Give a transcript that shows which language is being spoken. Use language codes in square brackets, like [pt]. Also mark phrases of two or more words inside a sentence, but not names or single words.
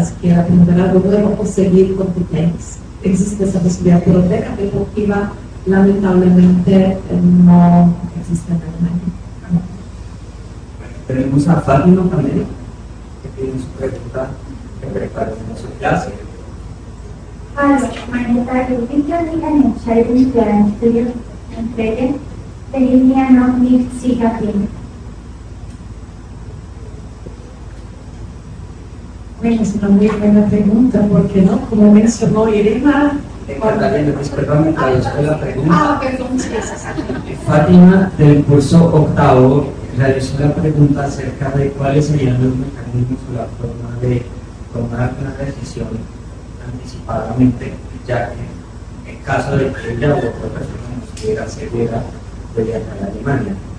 [es] Si quiere aprender algo nuevo o seguir con tu tenis. Existe esa posibilidad, pero beca deportiva lamentablemente no existe en Alemania. Tenemos a Fátima también, que tiene su pregunta que preparó en su clase. [de] Hallo, meine Frage, wie kann ich eine Entscheidung für ein Studium treffen, wenn ich mir noch nicht sicher bin? [es] Bueno, es una muy buena pregunta, porque no, como mencionó Irena, Perdón, traduzco la pregunta. perdón, sí, Fátima, del curso octavo, realizó la pregunta acerca de cuáles serían los mecanismos o la forma de tomar una decisión anticipadamente, ya que en caso de que ella o otra persona no estuviera segura de viajar a Alemania.